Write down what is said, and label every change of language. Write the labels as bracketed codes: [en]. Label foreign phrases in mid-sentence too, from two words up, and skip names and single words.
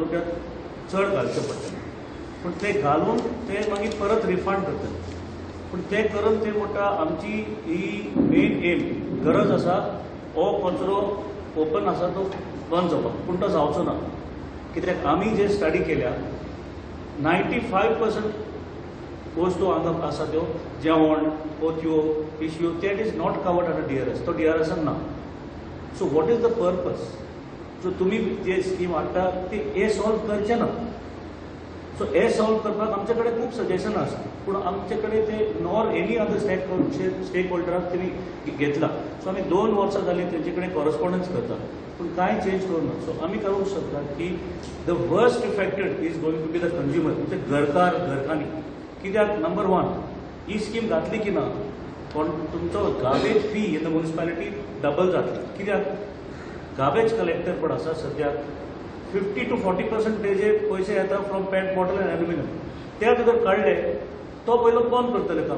[kok] रुपया चड घालचें पडटलें पूण ते घालून ते मागीर परत रिफंड करतले पूण ते करून ते म्हणटा आमची ही [en] main aim [kok] गरज आसा हो कचरो ओपन आसा तो बंद जावपाक पूण तो जावचो ना कित्याक आमी जे स्टडी केल्या 95% वस्तू हांगा आसा त्यो जेवण पोतयो पिशव्यो [en] that is not covered under DRS. [kok] तो DRSान ना. [en] So what is the purpose? [kok] सो तुमी जे स्कीम हाडटा ती हे सॉल्व करचे ना. सो हे सॉल्व करपाक आमचे कडेन खूब सजेशन आसा, पूण आमचे कडेन ते [en] nor any other [kok] स्टेक होल्डराक तेणी घेतला. सो आमी 2 वर्सां जालीं तेंचे कडेन कॉरस्पॉन्डन्स करता, पूण कांय चेंज करूना. सो आमी करूंक शकता की [en] the worst affected is going to be the consumer, [kok] म्हणजे घरकान्नी. कित्याक नंबर 1 ही स्कीम घातली की ना पण तुमचो [en] garbage fee in the municipality [kok] डबल जातली. कित्याक [en] garbage collector [kok] पण आसा सद्याक 50 to 40% जे पैसे येता [en] from PET bottle and aluminium [kok] ते जर काडले तो पयलो बंद करतले काम.